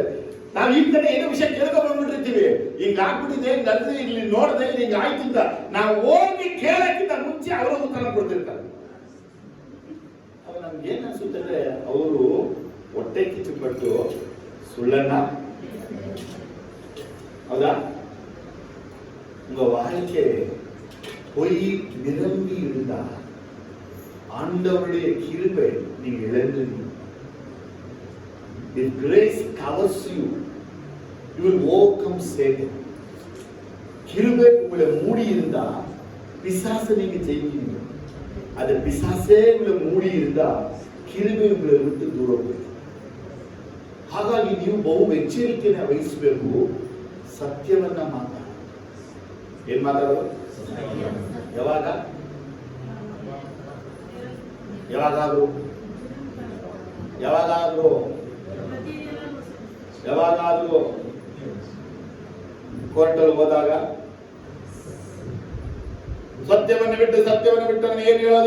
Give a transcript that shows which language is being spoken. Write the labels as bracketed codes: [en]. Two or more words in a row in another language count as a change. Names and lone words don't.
[kn] ನಾವು ಈ ಕಡೆ ಏನೋ ವಿಷಯ ಕೇಳ್ಕೊ ಬಂದ್ಬಿಟ್ಟಿರ್ತೀವಿ, ಹಿಂಗ ಆಗ್ಬಿಟ್ಟಿದೆ, ಹಿಂಗಂದ್ರೆ ಇಲ್ಲಿ ನೋಡಿದೆ, ಹಿಂಗ ಆಯ್ತು ಅಂತ ನಾವು ಹೋಗಿ ಕೇಳಕ್ಕಿಂತ ಮುಂಚೆ ಅವರು ಉತ್ತರ ಕೊಡ್ತಿರ್ತಾರೆ. ಅವಾಗ ನಮ್ಗೆ ಏನ್ ಅನ್ಸುತ್ತೆ ಅಂದ್ರೆ ಅವರು ಹೊಟ್ಟೆ ಕಿಚ್ಚುಪಟ್ಟು ಸುಳ್ಳನ್ನ, ಹೌದಾ, [ta] உங்க வாழ்க்கை பொய் நிரம்பி இருந்தா ஆண்டவருடைய கிருபை நீங்க இழந்துருவீங்க. [en] If grace covers you, you will overcome Satan. [ta] கிருபை உங்களை மூடி இருந்தா பிசாசை நீங்க ஜெயிக்கிறீங்க. அது பிசாசே உங்களை மூடி இருந்தா கிருபை உங்களை விட்டு [kn] ದೂರ ಹೋಗುತ್ತೆ. ಹಾಗಾಗಿ ನೀವು ಬಹು ಎಚ್ಚರಿಕೆಯನ್ನು ವಹಿಸಬೇಕು. ಸತ್ಯವನ್ನ ಮಾತಾಡ. ಏನ್ ಮಾತಾಡೋದು? ಯಾವಾಗ? ಯಾವಾಗಾದ್ರೂ ಯಾವಾಗಾದ್ರೂ ಯಾವಾಗಾದ್ರೂ ಕೋರ್ಟಲ್ಲಿ ಹೋದಾಗ ಸತ್ಯವನ್ನು ಬಿಟ್ಟು ನಾನು ಏನು ಹೇಳೋದು?